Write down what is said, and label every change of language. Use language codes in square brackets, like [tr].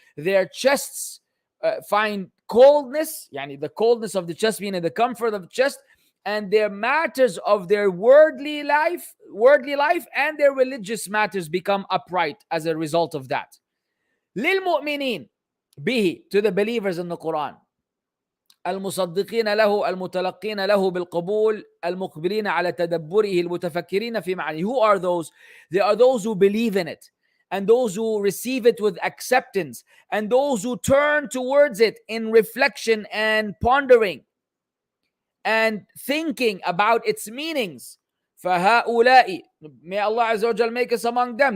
[en] Their chests find coldness, يعني the coldness of the chest meaning the comfort of the chest, and their matters of their worldly life and their religious matters become upright as a result of that. [ar] للمؤمنين به, [en] to the believers in the Quran, [ar] المصدقين له المتلقين له بالقبول المقبلين على تدبره المتفكرين في معانيه. [en] Who are those? They are those who believe in it and those who receive it with acceptance and those who turn towards it in reflection and pondering and thinking about its meanings. [ar] فهؤلاء, [en] may Allah Azza wa Jal make us among them.